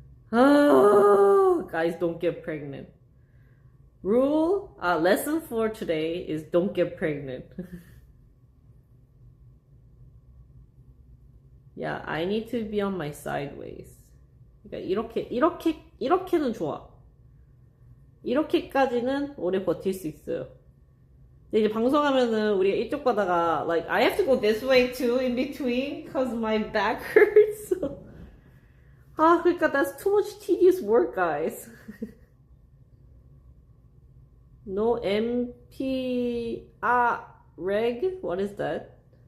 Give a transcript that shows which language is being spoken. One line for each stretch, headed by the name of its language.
English: Oh, guys, don't get pregnant. Lesson for today is don't get pregnant. Yeah, I need to be on my sideways.
Korean: 그러니까 이렇게는 좋아. 이렇게까지는 오래 버틸 수 있어요.
English: 근데 이제 방송하면은 우리가 이쪽 가다가 like I have to go this way too in between because my back hurts. 그러니까 that's too much tedious work, guys. No MP reg? What is that?